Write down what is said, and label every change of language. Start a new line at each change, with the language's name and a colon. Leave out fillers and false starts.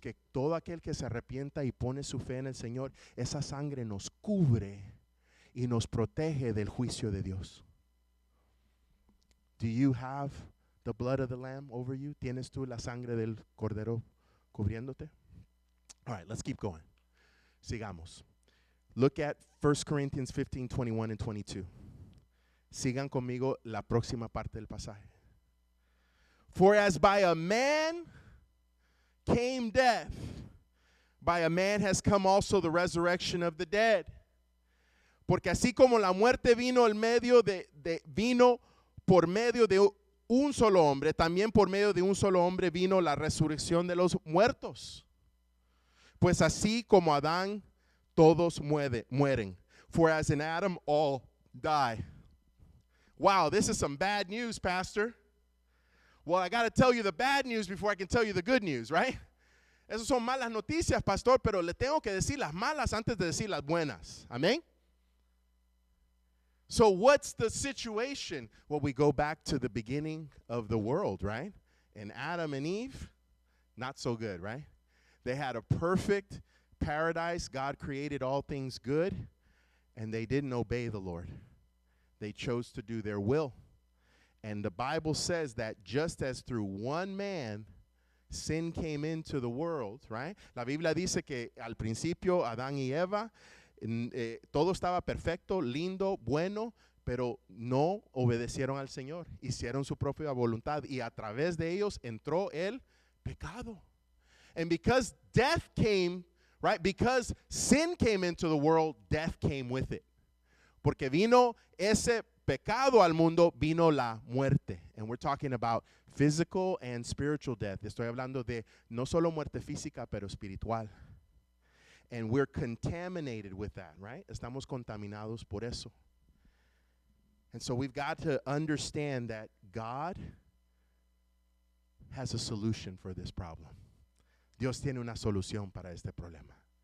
Spanish: Que todo aquel que se arrepienta y pone su fe en el Señor, esa sangre nos cubre y nos protege del juicio de Dios.
English: Do you have the blood of the Lamb over you?
Spanish: ¿Tienes tú la sangre del Cordero cubriéndote?
English: All right, let's keep going.
Spanish: Sigamos.
English: Look at 1 Corinthians 15, 21 and 22.
Spanish: Sigan conmigo la próxima parte del pasaje.
English: For as by a man came death, by a man has come also the resurrection of the dead.
Spanish: Porque así como la muerte vino vino por medio de un solo hombre, también por medio de un solo hombre vino la resurrección de los muertos. Pues así como Adán todos mueren.
English: For as in Adam all die. Wow, this is some bad news, Pastor. Well, I got to tell you the bad news before I can tell you the good news, right?
Spanish: Esas son malas noticias, pastor, pero le tengo que decir las malas antes de decir las buenas. Amén?
English: So what's the situation? Well, we go back to the beginning of the world, right? And Adam and Eve, not so good, right? They had a perfect paradise. God created all things good, and they didn't obey the Lord. They chose to do their will. And the Bible says that just as through one man sin came into the world, right?
Spanish: La Biblia dice que al principio Adán y Eva, todo estaba perfecto, lindo, bueno, pero no obedecieron al Señor, hicieron su propia voluntad y a través de ellos entró el pecado.
English: And because death came, right? Because sin came into the world, death came with it.
Spanish: Porque vino ese pecado al mundo, vino la muerte.
English: And we're talking about physical and spiritual death.
Spanish: Estoy hablando de no solo muerte física, pero espiritual.
English: And we're contaminated with that, right?
Spanish: Estamos contaminados por eso.
English: And so we've got to understand that God has a solution for this problem.
Spanish: Dios tiene una solución para este problema.